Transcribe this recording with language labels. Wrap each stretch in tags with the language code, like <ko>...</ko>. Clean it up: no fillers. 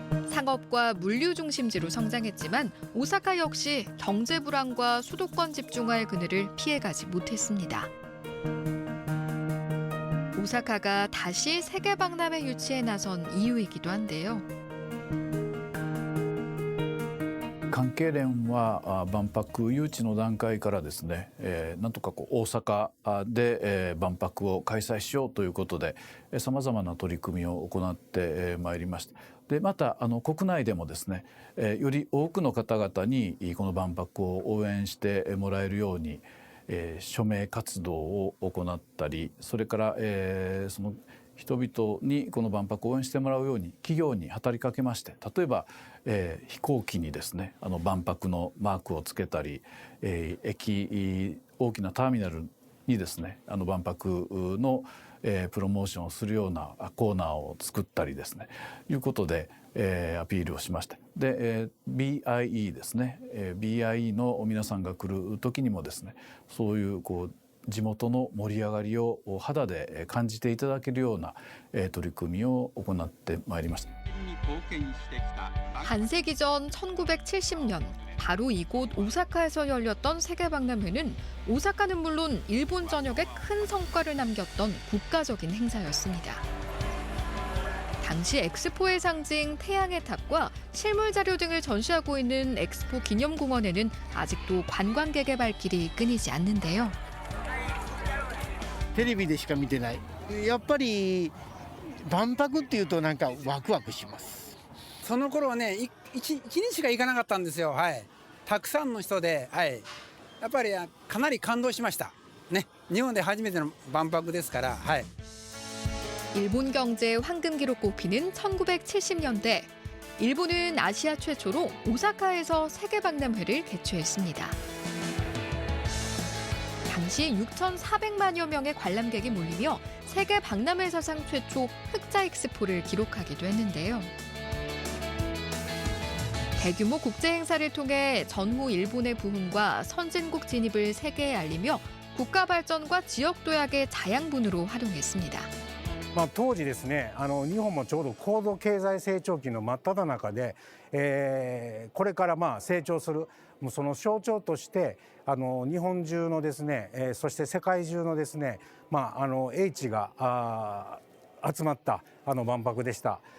<ko>상업과 물류 중심지로 성장했지만 오사카 역시 경제 불안과 수도권 집중화의 그늘을 피해가지 못했습니다. 오사카가 다시 세계 박람회 유치에 나선 이유이기도 한데요.</ko> <ja>関係連は万博誘致の段階からですね、なんとか大阪で万博を開催しようということでさまざまな取り組みを行ってまいりました。でまた国内でもですね、より多くの方々にこの万博を応援してもらえるように、署名活動を行ったり、それからその人々にこの万博を応援してもらうように企業に働きかけまして、例えば、飛行機にですね万博のマークをつけたり、大きなターミナルにですね万博の、プロモーションをするようなコーナーを作ったりですねいうことで、アピールをしました。で、BIE ですね、BIE の皆さんが来る時にもですねそういう地元の盛り上がりを肌で感じていただけるような取り組みを行ってまいりました。</ja> <ko>반세기 전 1970년 바로 이곳 오사카에서 열렸던 세계박람회는 오사카는 물론 일본 전역에 큰 성과를 남겼던 국가적인 행사였습니다. 당시 엑스포의 상징 태양의 탑과 실물 자료 등을 전시하고 있는 엑스포 기념공원에는 아직도 관광객의 발길이 끊이지 않는데요.</ko> <ja>テレビでしか見てない。やっぱり万博っていうとなんかワクワクします。その頃はね1日しか行かなかったんですよ。はい。たくさんの人で、はい。やっぱりかなり感動しました。ね。日本で初めての万博ですから、はい。</ja> <ko>일본 경제의 황금기로 꼽히는 1970년대, 일본은 아시아 최초로 오사카에서 세계박람회를 개최했습니다. 당시 6,400만여 명의 관람객이 몰리며 세계박람회 사상 최초 흑자 엑스포를 기록하기도 했는데요. 대규모 국제 행사를 통해 전후 일본의 부흥과 선진국 진입을 세계에 알리며 국가 발전과 지역 도약의 자양분으로 활용했습니다.</ko> <ja>当時ですね、日本もちょうど高度経済成長期の真っ只中で、これから成長するその象徴として日本中のですね、そして世界中のですね、英知が集まった万博でした。</ja>